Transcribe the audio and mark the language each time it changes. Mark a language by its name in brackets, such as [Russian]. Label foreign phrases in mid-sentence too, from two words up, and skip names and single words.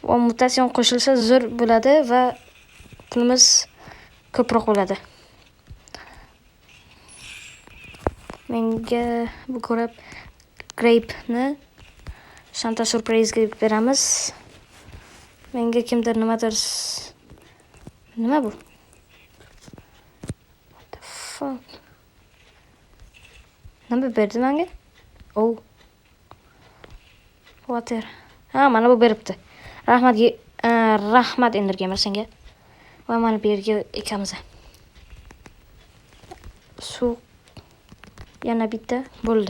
[Uzbek] va mutasyon qo'shilsa zo'r bo'ladi va pulimiz ko'proq bo'ladi. Menga bu ko'rib Grape'ni Santa Surprise'ga beramiz. Menga kimdir nimadir nima bu? [English] What the fuck? [Uzbek] Nima berdi menga? Oh. Water. Ha, mana bu beribdi. Rahmat Ender Gamer senga. Va mana bu yerga ekamiz. Suv yana bitta bo'ldi.